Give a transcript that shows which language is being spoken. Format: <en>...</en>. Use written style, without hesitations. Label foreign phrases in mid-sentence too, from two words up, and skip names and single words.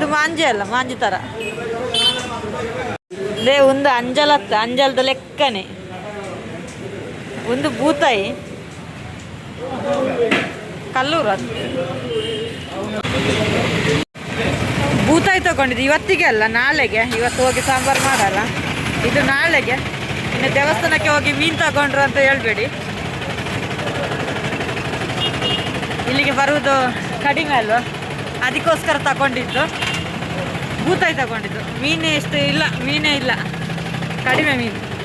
<kn>ಮಾಂಜಿ ಅಲ್ಲ, ಮಾಂಜಿ ಥರ ದೇ ಒಂದು ಅಂಜಲತ್ತ ಅಂಜಲದ ಲೆಕ್ಕನೆ. ಒಂದು ಬೂತಾಯಿ ಕಲ್ಲೂರು ಅದು ಬೂತಾಯಿ ತಗೊಂಡಿದ್ದು ಇವತ್ತಿಗೆ ಅಲ್ಲ, ನಾಳೆಗೆ. ಇವತ್ತು ಹೋಗಿ ಸಾಂಬಾರು ಮಾಡಲ್ಲ, ಇದು ನಾಳೆಗೆ. ಇನ್ನು ದೇವಸ್ಥಾನಕ್ಕೆ ಹೋಗಿ ಮೀನು ತಗೊಂಡ್ರು ಅಂತ ಹೇಳ್ಬೇಡಿ. ಇಲ್ಲಿಗೆ ಬರುವುದು ಕಡಿಮೆ ಅಲ್ವ, ಅದಕ್ಕೋಸ್ಕರ ತಗೊಂಡಿದ್ದು. ಬೂತಾಯಿ ತಗೊಂಡಿದ್ದು. ಮೀನೇ ಎಷ್ಟು ಇಲ್ಲ, ಮೀನೇ ಇಲ್ಲ, ಕಡಿಮೆ ಮೀನು.</kn>